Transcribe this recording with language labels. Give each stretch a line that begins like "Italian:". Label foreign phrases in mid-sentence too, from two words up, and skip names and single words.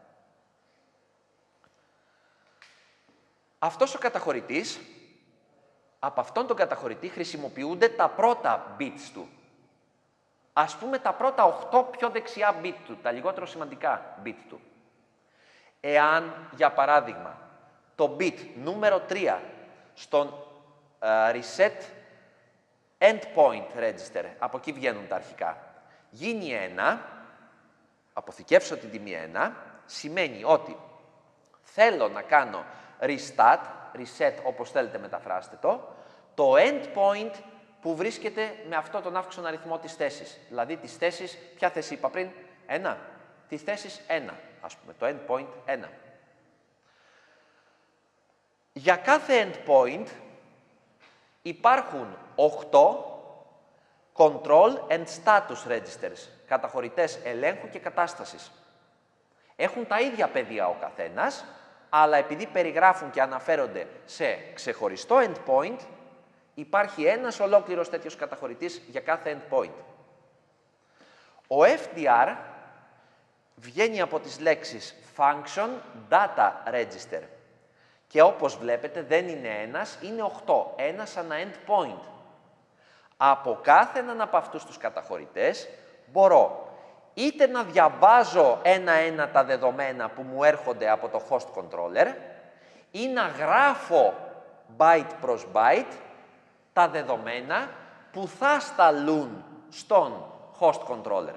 Greek: Αυτός ο καταχωρητής, από αυτόν τον καταχωρητή χρησιμοποιούνται τα πρώτα bits του. Ας πούμε τα πρώτα 8 πιο δεξιά bit του, τα λιγότερο σημαντικά bit του. Εάν, για παράδειγμα, το bit νούμερο 3 στον
English: reset endpoint register,
Greek: από εκεί βγαίνουν τα αρχικά, γίνει 1, αποθηκεύσω την τιμή 1, σημαίνει ότι θέλω να κάνω reset, όπως θέλετε μεταφράστε το endpoint που βρίσκεται με αυτό τον αύξον αριθμό της θέσης. Δηλαδή τις θέσεις, ποια θέση είπα πριν, 1, τις θέσεις 1, ας πούμε, το endpoint 1. Για κάθε endpoint υπάρχουν 8
English: control and status registers,
Greek: καταχωρητές ελέγχου και κατάστασης. Έχουν τα ίδια πεδία ο καθένας, αλλά επειδή περιγράφουν και αναφέρονται σε ξεχωριστό endpoint, υπάρχει ένας ολόκληρος τέτοιος καταχωρητής για κάθε endpoint. Ο FDR βγαίνει από τις λέξεις
English: function data register.
Greek: Και όπως βλέπετε δεν είναι ένας, είναι 8. Ένας ανά endpoint. Από κάθε έναν από αυτούς τους καταχωρητές μπορώ είτε να διαβάζω ένα-ένα τα δεδομένα που μου έρχονται από το
English: host controller
Greek: ή να γράφω byte προς byte τα δεδομένα που θα σταλούν στον
English: host controller.